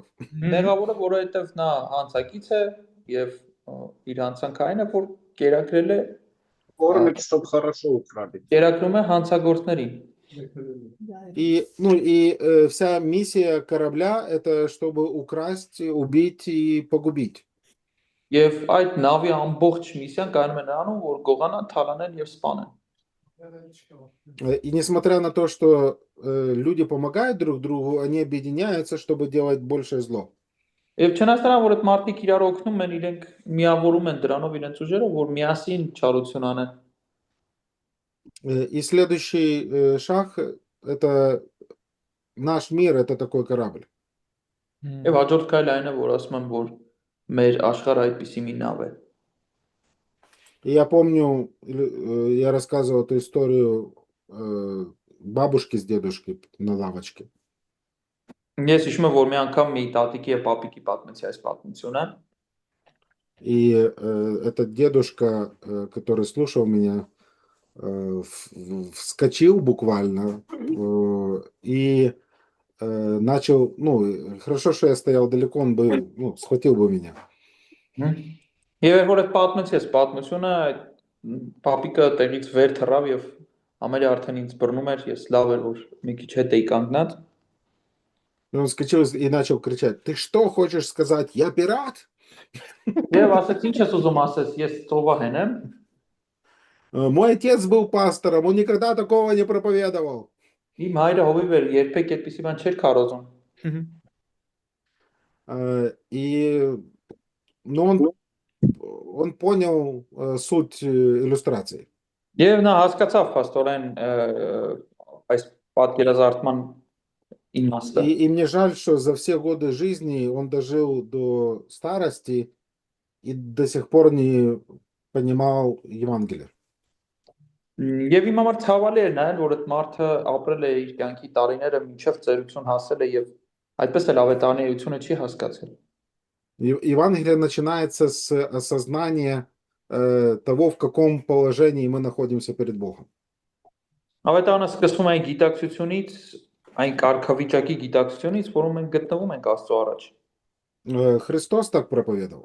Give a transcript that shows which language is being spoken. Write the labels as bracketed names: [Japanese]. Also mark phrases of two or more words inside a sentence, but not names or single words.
[Armenian] Մեղավորը, որովհետև նա հանցակից է եւ իր հանցանքային է, որ կերակրել է, [Russian] Кормит, чтоб хорошо украли. [Armenian] կերակրում է հանցագործներին։ [Russian] И вся миссия корабля – это чтобы украсть, убить и погубить. [Armenian] Եվ այդ նավի ամբողջ միսիան կայանում է նրանում, որ գողանան, թալանեն եւ սպանեն։ [Russian] И несмотря на то, что люди помогают друг другу, они объединяются, чтобы делать большее зло. [Armenian] Եվ չնայած նրան, որ այդ մարդիկ իրար օգնում են, իրենք միավորում են դրանով իրենց ուժերը, որ միասին չարություն անեն։ [Russian] И следующий шаг – это наш мир, это такой корабль. [Armenian] Եվ հաջորդ քայլը այն է, որ ասում եմ, որ մեր աշխարհը այդպիսի մի նավ է։ [Russian] И я помню, я рассказывал эту историю бабушки с дедушкой на лавочке. [Armenian] Ես հիշում եմ, որ մի անգամ մի տատիկի եւ պապիկի պատմեցի այս պատմությունը։ [Russian] И этот дедушка, который слушал меня, вскочил буквально и начал, ну, хорошо, что я стоял далеко, он бы, ну, схватил бы меня. [Armenian] Եվ որ այդ պատմեցի այս պատմությունը, այդ պապիկը տեղից վեր թռավ եւ ամենի արդեն ինձ բռնում էր, ես լավ էր որ մի քիչ հետ էի կանգնած։ [Russian] И он вскочил и начал кричать: ты что хочешь сказать, я пират? [Armenian] Եվ ասաց, ինչ ես ուզում ասես, ես ծովահեն եմ։ [Russian] Мой отец был пастором, он никогда такого не проповедовал. [Armenian] Իմ հայրը հովիվ էր, երբեք այդպիսի բան չէր քարոզում։ [Russian] И ну, он понял суть иллюстрации. [Armenian] Եվ նա հասկացավ փաստորեն այս պատկերազարդման իմաստը։ [Russian] И мне жаль, что за все годы жизни он дожил до старости и до сих пор не понимал Евангелие. [Armenian] Եվ իմ համար ցավալի էր նայել, որ այդ մարդը ապրել է իր կյանքի տարիները մինչև ծերություն հասել է եւ այդպես էլ ավետարանեությունը չի հասկացել։ [Russian] Евангелие начинается с осознания того, в каком положении мы находимся перед Богом. [Armenian] Ավետարանը սկսվում է այն գիտակցությունից, այն կարգավիճակի գիտակցությունից, որում մենք գտնվում ենք Աստծո առաջ։ [Russian] Христос так проповедовал.